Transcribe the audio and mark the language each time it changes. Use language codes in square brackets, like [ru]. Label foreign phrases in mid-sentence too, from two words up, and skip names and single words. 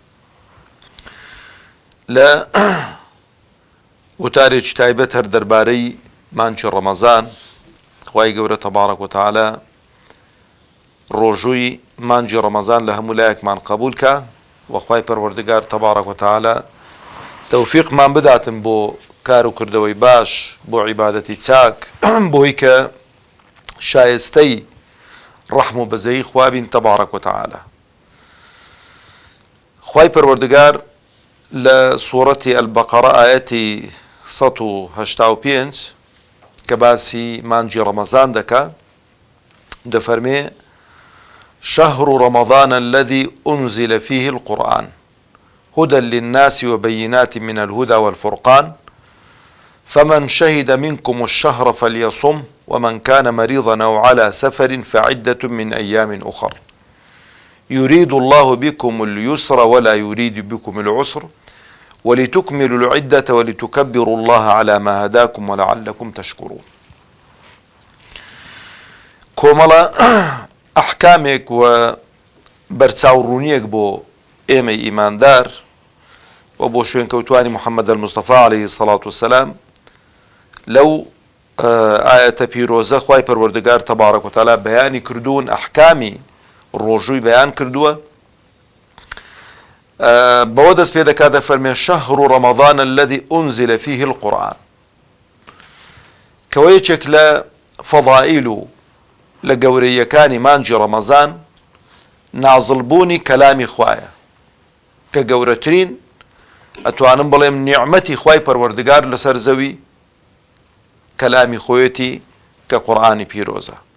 [ckb] لە وتارێکی تایبەت هەر دەربارەی مانچی ڕەمەزان، خوای گەورە [ar] تەبارەک و تەعالە [ckb] ڕۆژووی مانجی ڕەمەزان لە هەموو لایەکمان قبول کە، و خوای پەروەردگار [ar] تەبارەک و تەعالە [ckb] تەوفیقمان بداتن بۆ کار و کردەوەی باش، بۆ عیبادەتی چاک، بۆی کە شایستەی ڕەحم و بەزەیی خوا بین [ar] تەبارەک و تەعالە. [ckb] خوای پەروەردگار لە سوورەتی ئەلبەقەرە ئایەتی 185 کە باسی مانجی ڕەمەزان دەکا، دەفەرمێ: [ar] شهر رمضان الذي أنزل فيه القرآن هدى للناس وبينات من الهدى والفرقان فمن شهد منكم الشهر فليصم ومن كان مريضا أو على سفر فعدة من أيام أخر يريد الله بكم اليسر ولا يريد بكم العسر ولتكملوا العدة ولتكبروا الله على ما هداكم ولعلكم تشكرون. [ckb] كوملا ئەحکامێک و بەرچاوڕوونیەک بۆ ئێمەی ئیماندار و بۆ شوێنکەوتوانی محەممەد المستەفا [ar] عەلەیهی السەڵات وەسەلام [ckb] لەو ئایەتە پیرۆزە خوای پەروەردگار [ar] تەبارەک و تەعالە [ckb] بەیانی کردوون، ئەحکامی ڕۆژووی بەیان کردووە. بەوە دەست پێ دەکات دەفەرمێ: [ar] شهر رمضان الذي أنزل فيه القرآن، [ckb] کەوە یەکێک لە فەضائیل و لە گەورەیەکانی مانجی ڕەمەزان نازڵبوونی کەلامی خوایە، کە گەورەترین ئەتوانم بڵێم نیعمەتی خوای پەروەردگار لەسەر زەوی کەلامی خۆیەتی کە قورئانی پیرۆزە.